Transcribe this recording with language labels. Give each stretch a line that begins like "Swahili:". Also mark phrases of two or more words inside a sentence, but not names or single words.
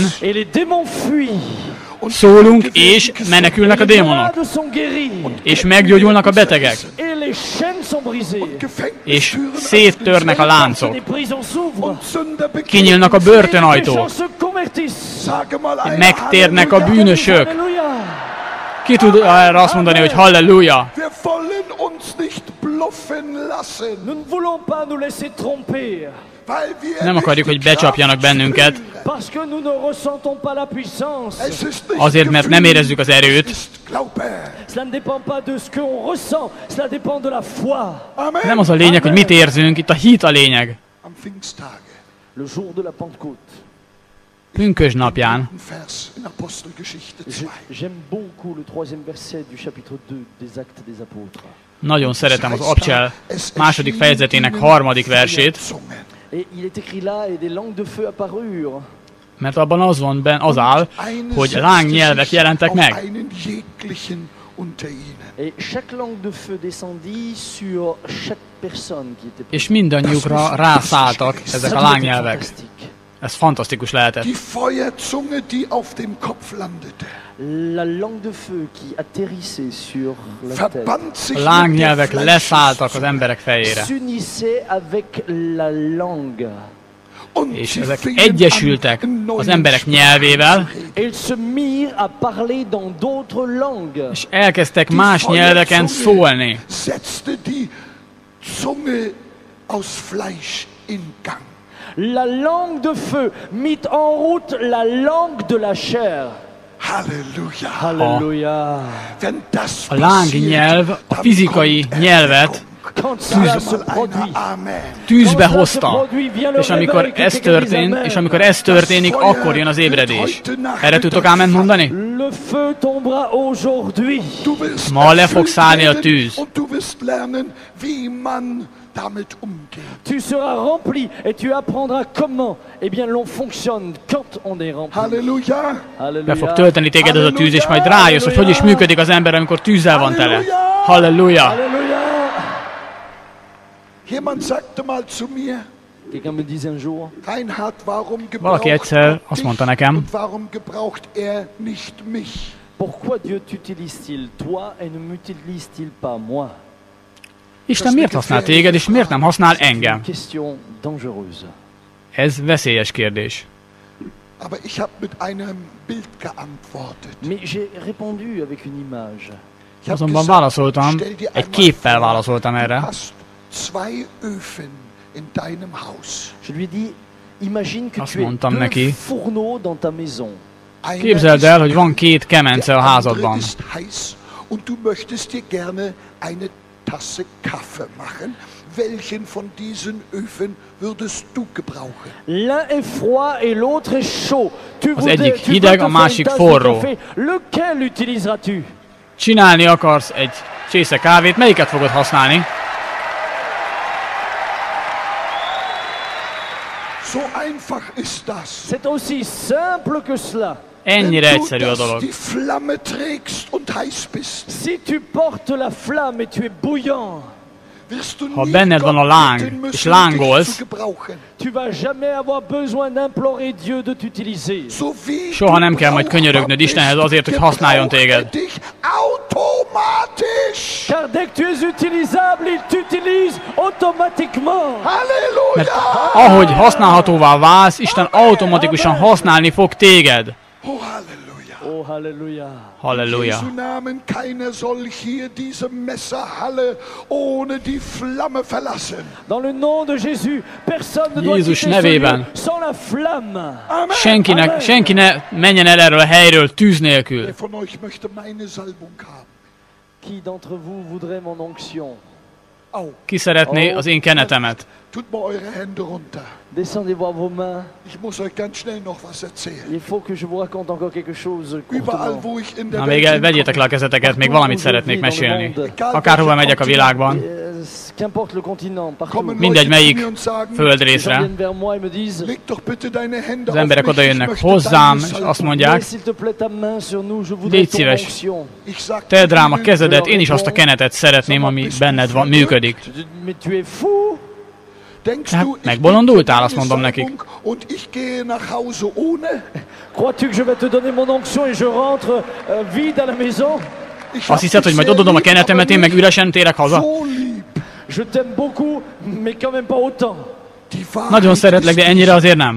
French: Et les démons fuient.
Hungarian: szólunk, és menekülnek a
French: Les
Hungarian: démonok,
French: malades sont guéris.
Hungarian: és meggyógyulnak a betegek,
French: Et les chaînes sont brisées.
Hungarian: és széttörnek a láncok,
French: Les prisons s'ouvrent.
Hungarian: kinyílnak a
French: Les
Hungarian: börtönajtók,
French: gens se convertissent.
German: Sage mal ein
Hungarian: megtérnek a Halleluja. bűnösök.
French: Alléluia.
Hungarian: Ki tud erre azt mondani, hogy halleluja?
German: Wir wollen uns nicht bluffen lassen,
French: Nous ne voulons pas nous laisser tromper.
German: weil wir
Hungarian: Nem akarjuk, hogy
German: nicht die
Hungarian: becsapjanak
German: Kraft
Hungarian: bennünket,
German: spüren.
French: Parce que nous ne ressentons pas la puissance.
German: Es ist nicht
Hungarian: azért, mert nem
German: Gefühl,
Hungarian: érezzük az erőt,
German: es ist Glaube.
French: Cela ne dépend pas de ce qu'on ressent, cela dépend de la foi. Amen.
Hungarian: nem az a lényeg, hogy mit érzünk, itt a hit a lényeg.
German: Am Pfingsttage,
French: Le jour de la Pentecôte.
Hungarian: Pünkösd napján,
German: ein Vers in Apostelgeschichte 2.
French: J'aime beaucoup le 3e verset du chapitre 2 des Actes des Apôtres.
Hungarian: nagyon szeretem az Abcsel második fejezetének harmadik versét,
French: Et il est écrit là, et des langues de feu apparurent.
Hungarian: mert abban az van az áll, hogy lángnyelvek jelentek meg.
German: Einen jeglichen unter ihnen.
French: Et chaque langue de feu descendit sur chaque personne qui était
Hungarian: És mindannyiukra rászálltak ezek a lángnyelvek.
French: fantastique.
Hungarian: Ez fantasztikus lehetett.
German: Die Feuerzunge, die auf dem Kopf landete,
French: La langue de feu qui atterrissait sur la tête
German: verband sich
Hungarian: A
German: mit
Hungarian: lángnyelvek
German: der
Hungarian: leszálltak az emberek fejére.
French: s'unissait avec la langue.
German: Und
Hungarian: És
German: sie
Hungarian: ezek
German: fingen
Hungarian: egyesültek
German: an, in
Hungarian: az
German: neuen
Hungarian: emberek
German: Sprachen
Hungarian: nyelvével,
German: zu reden.
French: Et ils se mirent à parler dans d'autres langues.
Hungarian: és elkezdtek más nyelveken szólni.
German: Setzte die Zunge aus Fleisch in Gang.
French: La langue de feu mit en route la langue de la chair.
German: Halleluja.
French: Alléluia.
German: Wenn das
Hungarian: A lángnyelv a fizikai nyelvet
French: Quand cela se produit, Amen.
Hungarian: tűzbe hozta. És amikor ez történik, akkor jön az ébredés. Erre tudtok áment mondani?
French: le feu tombera aujourd'hui.
German: Du wirst
Hungarian: Ma le fog
German: erfüllt
Hungarian: szállni a
German: werden
Hungarian: tűz.
German: und du wirst lernen, wie man damit umgeht.
French: Tu seras rempli et tu apprendras comment, eh bien, l'on fonctionne quand on est rempli. Halleluja.
Hungarian: Be fog tölteni téged ez a tűz, és majd rájössz, hogy is működik az ember, amikor tűzzel van tele. Halleluja!
French: Alléluia.
German: Jemand sagte mal zu mir,
French: Quelqu'un me disait un jour,
German: Reinhard, warum
Hungarian: Valaki
German: gebraucht
Hungarian: egyszer
German: Gott
Hungarian: azt
German: dich
Hungarian: mondta nekem,
German: und warum gebraucht er nicht mich?
French: pourquoi Dieu t'utilise-t-il, toi, et ne m'utilise-t-il pas moi?
Hungarian: Isten miért használ téged, és miért nem használ
French: C'est une
Hungarian: engem?
French: question dangereuse.
Hungarian: Ez veszélyes kérdés.
German: Aber ich habe mit einem Bild geantwortet.
French: Mais j'ai répondu avec une image.
German: Ich hab
Hungarian: Azonban
German: gesagt,
Hungarian: válaszoltam,
German: stell dir
Hungarian: egy
German: einmal
Hungarian: képpel
German: vor,
Hungarian: válaszoltam
German: du
Hungarian: erre.
German: hast 2 Öfen in deinem Haus.
French: Je lui ai dit, imagine que
Hungarian: Azt
French: tu as
Hungarian: mondtam 2 neki.
French: fourneaux dans ta maison.
German: Einer
Hungarian: Képzeld el,
German: ist
Hungarian: hogy van 2 kemence a
German: der andere
Hungarian: házadban.
German: ist heiß und du möchtest dir gerne eine Tasse Kaffee machen. Welchen von diesen Öfen würdest du gebrauchen?
French: L'un est froid et l'autre est chaud. Tu
Hungarian: Az
French: voudrais,
Hungarian: egyik
French: tu veux
Hungarian: hideg,
French: te
Hungarian: a
French: faire
Hungarian: másik
French: une tasse de
Hungarian: forró.
French: café. Lequel utiliseras-tu?
Hungarian: Csinálni akarsz egy csésze kávét, melyiket fogod használni?
German: So einfach ist das.
French: C'est aussi simple que cela.
Hungarian: Ennyire
German: Wenn du
Hungarian: egyszerű a
German: das
Hungarian: dolog.
German: die Flamme trägst und heiß bist,
French: Si tu portes la flamme et tu es bouillant,
German: wirst du
Hungarian: Ha
German: nie
Hungarian: benned van a
German: Gott
Hungarian: láng,
German: bitten müssen,
Hungarian: és
German: dich
Hungarian: lángolsz,
German: zu gebrauchen.
French: tu vas jamais avoir besoin d'implorer Dieu de t'utiliser.
German: So wie
Hungarian: Soha nem
German: du
Hungarian: kell majd
German: brauchbar
Hungarian: könyörögnöd
German: bist,
Hungarian: Istenhez azért, hogy használjon
German: gebraucht
Hungarian: téged.
German: er dich automatisch.
French: Car dès que tu es utilisable, il t'utilise automatiquement.
Hungarian: Mert Halleluja! ahogy használhatóvá válsz, Isten automatikusan használni fog téged. Oh, Halleluja! Oh, Halleluja.
German: In
Hungarian: Halleluja.
German: Jesu Namen, keiner soll hier diese Messerhalle ohne die Flamme verlassen.
French: Dans le nom de Jésus, personne ne doit
Hungarian: Jézus
French: quitter ce
Hungarian: nevében.
French: lieu sans la flamme. Amen.
Hungarian: Senki ne menjen el erről a helyről tűz nélkül.
German: Wer von euch möchte meine Salbung haben?
French: Qui d'entre vous voudrait mon onction?
Hungarian: Ki szeretné az én kenetemet?
German: Tut mal eure Hände runter.
French: Descendez voir vos mains.
German: Ich muss euch ganz schnell noch was erzählen.
French: Il faut que je vous raconte encore quelque chose.
German: Überall, wo ich in der
Hungarian: Na
German: Welt
Hungarian: még vegyétek le a kezeteket, még valamit szeretnék mesélni. Akárhova megyek a világban,
French: Qu'importe le continent, partout.
Hungarian: mindegy melyik földrészre,
French: Viennent vers moi et me disent,
German: leg doch bitte deine Hände
Hungarian: az
German: auf
Hungarian: emberek
German: mich,
Hungarian: oda
German: ich
Hungarian: jönnek
German: möchte
Hungarian: hozzám,
German: deines
Hungarian: és
German: halten.
Hungarian: azt mondják,
French: mets s'il te plaît ta main sur nous, je voudrais
Hungarian: légy
French: ton
Hungarian: szíves,
French: onction.
German: Ich sag,
Hungarian: tedd rám a kezedet, én is azt a kenetet szeretném, ami benned van, működik.
French: Mais tu es fou?
German: denkst
Hungarian: Hát,
German: du, ich
Hungarian: megbolondultál, azt
German: bin
Hungarian: mondom
German: deine
Hungarian: nekik.
German: Salbung und ich gehe nach Hause ohne?
French: Crois-tu que je vais te donner mon onction et je rentre vide à la maison?
German: Ich
Hungarian: Azt hiszed, hogy majd odadom a kenetemet, én meg üresen térek haza?
German: so lieb.
French: Je t'aime beaucoup, mais quand même pas autant.
German: Die Wahrheit
Hungarian: Nagyon szeretlek, de ennyire azért nem.